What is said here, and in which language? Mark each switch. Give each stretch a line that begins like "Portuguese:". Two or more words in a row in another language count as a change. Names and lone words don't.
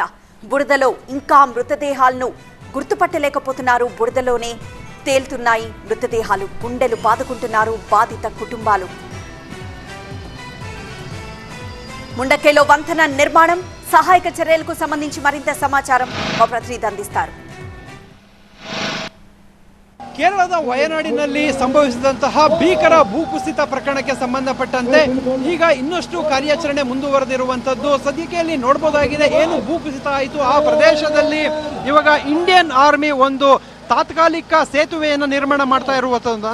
Telugu: బురదలో ఇంకా మృతదేహాలను గుర్తుపట్టలేకపోతున్నారు. బురదలోనే తేలుతున్నాయి మృతదేహాలు. గుండెలు బాదుకుంటున్నారు బాధిత కుటుంబాలు. ముండకైలో వంతెన నిర్మాణం, సహాయక చర్యలకు సంబంధించి మరింత సమాచారం మా ప్రతినిధి అందిస్తారు.
Kannada: ಕೇರಳದ ವಯನಾಡಿನಲ್ಲಿ ಸಂಭವಿಸಿದಂತಹ ಭೀಕರ ಭೂಕುಸಿತ ಪ್ರಕರಣಕ್ಕೆ ಸಂಬಂಧಪಟ್ಟಂತೆ ಈಗ ಇನ್ನಷ್ಟು ಕಾರ್ಯಾಚರಣೆ ಮುಂದುವರೆದಿರುವಂತದ್ದು. ಸದ್ಯಕ್ಕೆ ಅಲ್ಲಿ ನೋಡಬಹುದಾಗಿದೆ ಏನು ಭೂಕುಸಿತ ಆಯಿತು ಆ ಪ್ರದೇಶದಲ್ಲಿ ಇವಾಗ ಇಂಡಿಯನ್ ಆರ್ಮಿ ಒಂದು ತಾತ್ಕಾಲಿಕ ಸೇತುವೆಯನ್ನು ನಿರ್ಮಾಣ ಮಾಡ್ತಾ ಇರುವಂತದ್ದು.